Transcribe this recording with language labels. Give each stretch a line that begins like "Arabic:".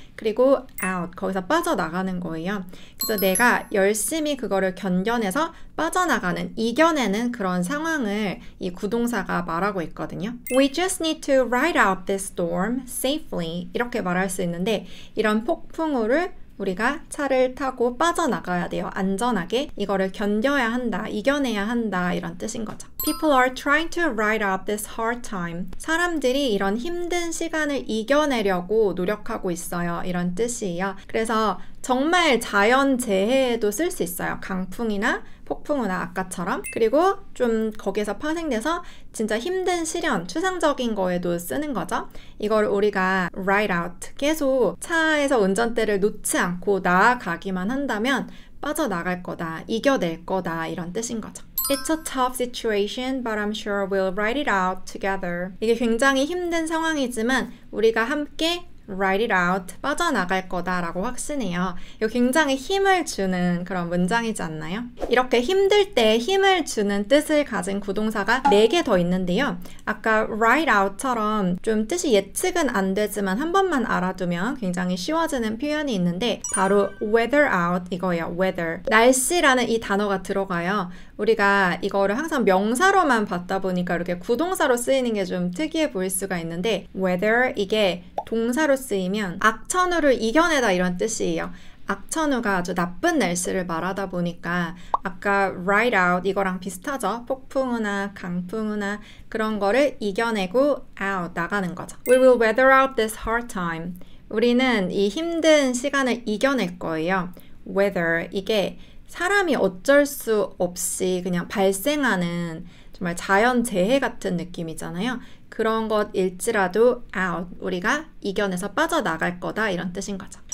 Korean: 그리고 out, 거기서 빠져나가는 거예요. 그래서 내가 열심히 그거를 견뎌내서 빠져나가는, 이겨내는 그런 상황을 이 구동사가 말하고 있거든요.
English: We just need to ride out this storm safely
Korean: 이렇게 말할 수 있는데 이런 폭풍우를 우리가 차를 타고 빠져나가야 돼요. 안전하게 이거를 견뎌야 한다, 이겨내야 한다 이런 뜻인 거죠.
English: People are trying to ride out this hard time.
Korean: 사람들이 이런 힘든 시간을 이겨내려고 노력하고 있어요. 이런 뜻이에요. 그래서 정말 자연재해에도 쓸 수 있어요. 강풍이나 폭풍우나 아까처럼. 그리고 좀 거기에서 파생돼서 진짜 힘든 시련, 추상적인 거에도 쓰는 거죠. 이걸 우리가 ride out, 계속 차에서 운전대를 놓지 않고 나아가기만 한다면 빠져나갈 거다, 이겨낼 거다 이런 뜻인 거죠.
English: It's a tough situation, but I'm sure we'll ride it out together.
Korean: 이게 굉장히 힘든 상황이지만 우리가 함께
English: ride it out,
Korean: 빠져나갈 거다라고 확신해요. 이거 굉장히 힘을 주는 그런 문장이지 않나요? 이렇게 힘들 때 힘을 주는 뜻을 가진 구동사가 4개 더 있는데요. 아까 ride out처럼 좀 뜻이 예측은 안 되지만 한 번만 알아두면 굉장히 쉬워지는 표현이 있는데 바로 weather out 이거예요.
English: weather.
Korean: 날씨라는 이 단어가 들어가요. 우리가 이거를 항상 명사로만 봤다 보니까 이렇게 구동사로 쓰이는 게 좀 특이해 보일 수가 있는데 weather 이게 동사로 쓰이면 악천후를 이겨내다 이런 뜻이에요. 악천후가 아주 나쁜 날씨를 말하다 보니까 아까 ride out 이거랑 비슷하죠. 폭풍우나 강풍우나 그런 거를 이겨내고 out 나가는 거죠.
English: We will weather out this hard time.
Korean: 우리는 이 힘든 시간을 이겨낼 거예요. weather 이게 사람이 어쩔 수 없이 그냥 발생하는 정말 자연재해 같은 느낌이잖아요. 그런 것일지라도 out, 우리가 이겨내서 빠져나갈 거다 이런 뜻인 거죠.